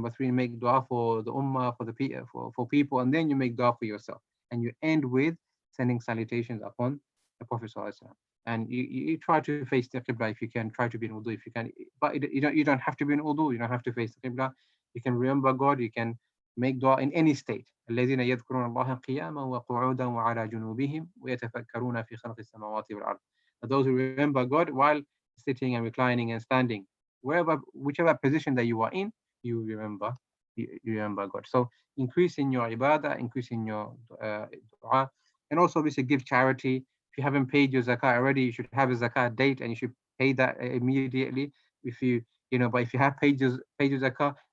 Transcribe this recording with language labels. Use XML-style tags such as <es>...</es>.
<en>Number three, you make dua for the ummah, for people, and then you make dua for yourself, and you end with sending salutations upon the Prophet sallallahu alaihi wasallam. And you try to face the qibla if you can. Try to be in wudu if you can, but you don't have to be in wudu. You don't have to face the qibla. You can remember God. You can make dua in any state.</en> <ar>الذين يذكرون الله قياما وقعودا وعلى جنوبهم ويتفكرون في خلق السماوات والأرض.</ar> <en>Those who remember God while sitting and reclining and standing, whichever position that you are in, you remember God. So increase in your ibadah, increase in your dua, and also obviously give charity. If you haven't paid your zakat already, you should have a zakat date and you should pay that immediately. But if you have paid your zakat,</en>